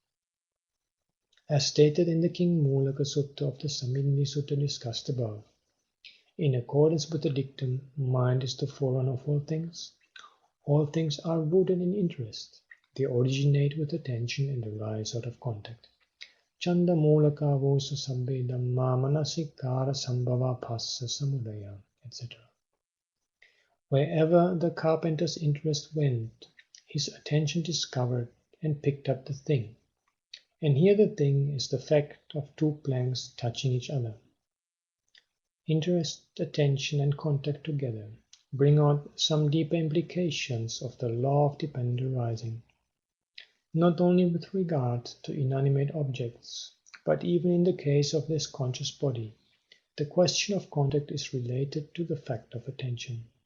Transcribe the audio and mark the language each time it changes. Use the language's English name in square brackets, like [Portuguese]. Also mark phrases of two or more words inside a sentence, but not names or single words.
[English] As stated in the King Mulaka Sutta of the Samindhi Sutta discussed above, in accordance with the dictum, mind is the forerunner of all things are rooted in interest. They originate with attention and arise out of contact. [Pali] Chanda mulaka vosa sabbe dhamma manasikara sambhava phassa samudaya, [English] etc. Wherever the carpenter's interest went, his attention discovered and picked up the thing. And here the thing is the fact of two planks touching each other. Interest, attention, and contact together bring out some deeper implications of the law of dependent arising, not only with regard to inanimate objects, but even in the case of this conscious body, the question of contact is related to the fact of attention.